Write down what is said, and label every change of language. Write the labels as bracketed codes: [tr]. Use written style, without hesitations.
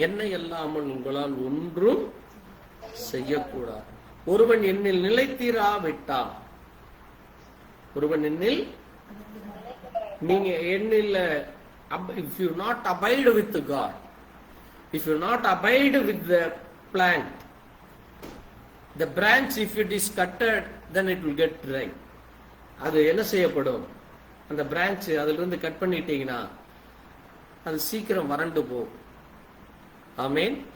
[ta] என்னை இல்லாமல் உங்களால் ஒன்றும் செய்யக்கூடாது. ஒருவன் என்னில் நிலைத்திராவிட்டால், ஒருவன் என்னில், நீங்க என்னில், [en] if you not abide with God, if you not abide with the plant, the branch, if it is cutted, then it will get dry. [ta] அது என்ன செய்யப்படும்? அந்த பிரான்ச் அதிலிருந்து கட் பண்ணிட்டீங்கன்னா அது சீக்கிரம் வறண்டு போகும். ஆமேன்.